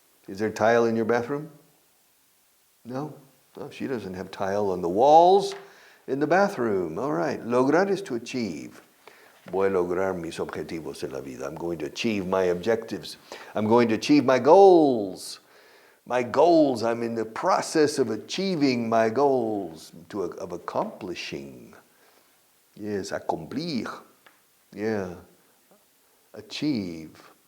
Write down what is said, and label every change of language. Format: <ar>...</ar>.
<en>Is there tile in your bathroom? No? Oh, she doesn't have tile on the walls in the bathroom. All right. Lograr is to achieve.</en> <es>Voy a lograr mis objetivos en la vida.</es> <en>I'm going to achieve my objectives. I'm going to achieve my goals. My goals, I'm in the process of achieving my goals, of accomplishing. Yes, accomplir. Yeah. Achieve.</en>